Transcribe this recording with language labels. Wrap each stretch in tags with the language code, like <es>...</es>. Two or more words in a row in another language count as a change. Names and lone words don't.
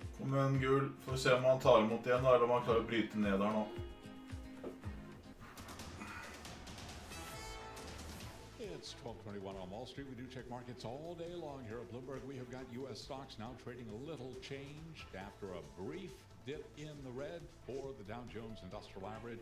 <no>Men gul, får vi se om han tar imot igjen, eller om han klarer å bryte ned der nå.</no> <en>It's 12:21 on Wall Street. We do check markets all day long here at Bloomberg. We have got U.S. stocks now trading a little changed after a brief dip in the red for the Dow Jones Industrial Average.</en>